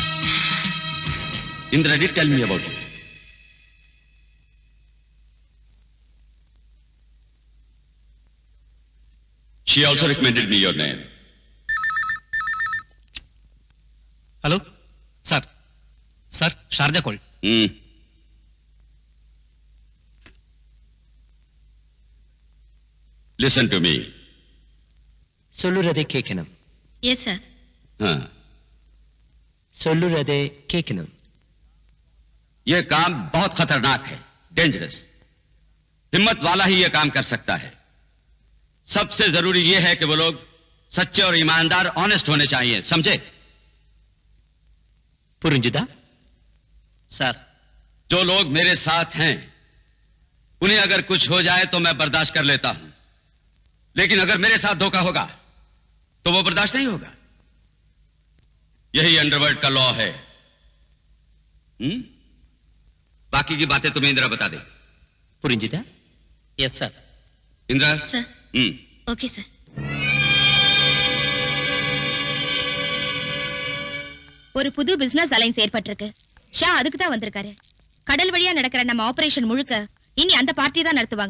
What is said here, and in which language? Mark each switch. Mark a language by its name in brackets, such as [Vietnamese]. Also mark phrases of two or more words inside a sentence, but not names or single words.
[English] Indra did tell me about it. She also recommended me your name. hello sir. sir, Sharjah call. Listen to me. [Tamil] சொல்லுறதை கேட்கணும். [English] yes sir. [Tamil] சொல்லுறதை கேட்கணும். [Hindi] यह काम बहुत खतरनाक है, डेंजरस. हिम्मत वाला ही यह काम कर सकता है. सबसे जरूरी यह है कि वो लोग सच्चे और ईमानदार, ऑनेस्ट होने चाहिए, समझे? [Tamil] புரிஞ்சுதா? [Hindi] सर, जो लोग मेरे साथ हैं उन्हें अगर कुछ हो जाए तो मैं बर्दाश्त कर लेता हूं, लेकिन अगर मेरे साथ धोखा होगा तो वो बर्दाश्त नहीं होगा. यही अंडरवर्ल्ड का लॉ है. बाकी की बातें तुम्हें इंदिरा बता दे. [Tamil] புரிஞ்சுதா? [English] yes sir. [Tamil] इंदिरा. [English] sir. okay sir. [Tamil] ஒரு புது [English] business alliance [Tamil] ஏற்பட்டிருக்கு. ஷா அதுக்கு தான் வந்திருக்காரு. கடல் வழியா நடக்கிற நம்ம ஆபரேஷன் முழுக்க இனி அந்த பார்ட்டி தான் நடத்துவாங்க.